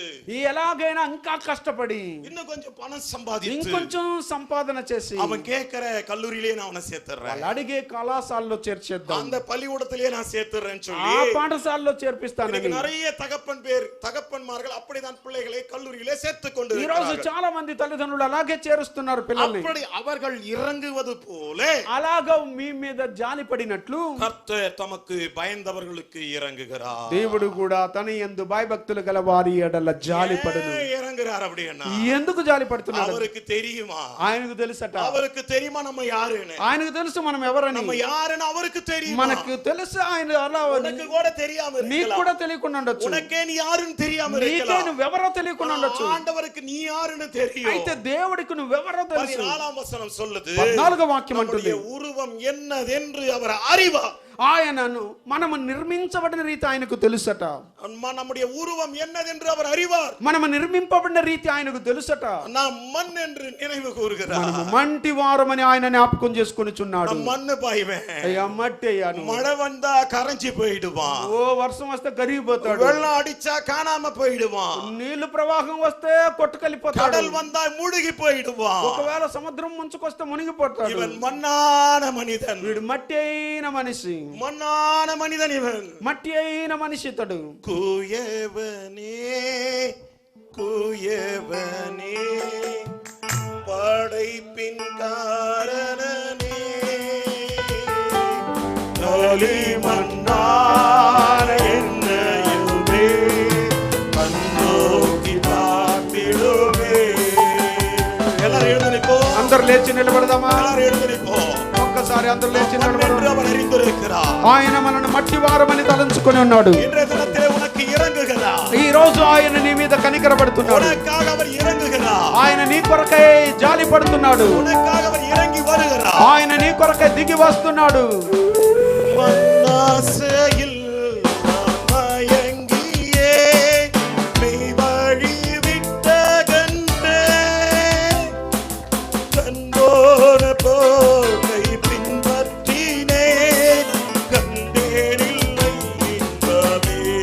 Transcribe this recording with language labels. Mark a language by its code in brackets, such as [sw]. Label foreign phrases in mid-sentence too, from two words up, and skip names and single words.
[te] ఎలాగైనా ఇంకా కష్టపడి [ta] இன்னும் கொஞ்சம் பணம் சம்பாதித்து [te] ఇంకొంచెం సంపాదన చేసి [ta] அவன் கேட்கிற கல்லூரியிலே நான் அவனை சேர்த்துறேன், [te] వాళ్ళు అడిగే కళాశాలలో చేర్చేద్దాం, [ta] அந்த పள்ளிக்கூடத்திலே நான் சேர்த்துறேன்னு [te] ఆ [ta] சொல்லி [te] పాఠశాలలో చేర్పిస్తానని [ta] இன்னைக்கு நிறைய தகப்பன்மார்கள் அப்படிதான் பிள்ளைகளை கல்லூரியிலே சேர்த்து கொண்டு [te] ఈ రోజు చాలా మంది తల్లిదండ్రులు అలాగే చేరుస్తున్నారు పిల్లల్ని. [ta] அப்படி அவர்கள் இறங்குவது போல [te] అలాగా మీ మీద జాలి పడినట్లు [ta] கர்த்தர் தமக்கு பயந்தவர்களுக்கு இறங்குகிறார். [te] దేవుడు కూడా తన యందు భయభక్తులు గల వారి ఎడల జాలి పడును. [ta] ஏன் இறங்குறார் அப்படின்னா [te] ఎందుకు జాలి పడుతున్నాడు? [ta] அவருக்கு தெரியுமா, [te] ఆయనకు తెలుసట. [ta] அவருக்கு தெரியுமா நம்ம யாருன்னு, [te] ఆయనకు తెలుసు మనం ఎవరని. [ta] நம்ம யாருன்னு அவருக்கு தெரியுமா, [te] మనకు తెలుసు ఆయన అలా. [ta] உனக்கு கூட தெரியாம [te] నీకు [ta] இருக்கலாம், [te] కూడా తెలియకుండా ఉండొచ్చు. [ta] உனக்கே நீ யாருன்னு தெரியாம [te] నీకే [ta] இருக்கலாம், [te] నువ్వెవరో తెలియకుండా ఉండొచ్చు. [ta] ஆண்டவருக்கு நீ யாருன்னு தெரியும். [te] అయితే దేవుడికి నువ్వెవరో తెలుసు. [ta] 14వ వచనం சொல்லுது, [te] 14వ వాక్యం అంటుంది, [ta] நம்முடைய உருவம் என்னதென்று அவர் அறிவார். [te] ఆయనను మనము నిర్మించబడిన రీతి ఆయనకు తెలుసట. [ta] நம்முடைய உருவம் என்னதென்று அவர் அறிவார். [te] మనము నిర్మింపబడిన రీతి ఆయనకు తెలుసట. [ta] நாம் மண் என்று நினைவு கூறுகிறார். [te] మనము మంటి వారమని ఆయన జ్ఞాపకం చేసుకొనిచున్నాడు. [ta] மண்ணு பாய்வேன், [te] అయ్యా మట్టి అయ్యాను. [ta] மழை வந்தா கரைஞ்சி போயிடுவான், [te] ఓ వర్షం వస్తే కరిగిపోతాడు. [ta] வெள்ளம் அடிச்சா காணாம போயிடுவான், [te] నీళ్లు ప్రవాహం వస్తే కొట్టుకెళ్ళిపోతాడు. [ta] கடல் வந்தா மூழ்கி போயிடுவான். [te] ఒకవేళ సముద్రం ముంచుకొస్తే మునిగిపోతాడు. [ta] இவன் மண்ணான மனிதன், [te] వీడు మట్టి అయిన మనిషి. [ta] மண்ணான மனிதன் இவன், [te] మట్టి అయిన మనిషి ఇతడు. [ta] குயவனே குயவனே படைப்பின் காரணனே, களிமண்ணான என்னையுமே கண்ணோக்கி பார்த்திடுமே. எல்லாரும் எழுந்து நிற்போம், [te] అందరు లేచి నిలబడదామా? [ta] எல்லாரும் எழுந்து நிற்போம். [te] ఒక్కసారి అందరు లేచి [ta] மண் என்று [te] నిలబడదాం. [ta] அவர் அறிந்திருக்கிறார். [te] ఆయన మనల్ని మట్టి వారమని తలంచుకొని ఉన్నాడు. [ta] இன்றைய தினத்திலே உனக்கு இறங்குகிறார். [te] ఈ రోజు ఆయన నీ మీద కనికరపడుతున్నాడు. [ta] உனக்காக அவர் இறங்குகிறார். [te] ఆయన నీ కొరకై జాలి పడుతున్నాడు. [ta] உனக்காக அவர் இறங்கி வருகிறார். [te] ఆయన నీ కొరకై దిగి వస్తున్నాడు. [ta] மன்னாசையில் மயங்கியே மெய் வழி விட்டகன்றே, கண்டோன போகை பின்பற்றினே, கண்டேனில்லை இன்பமே.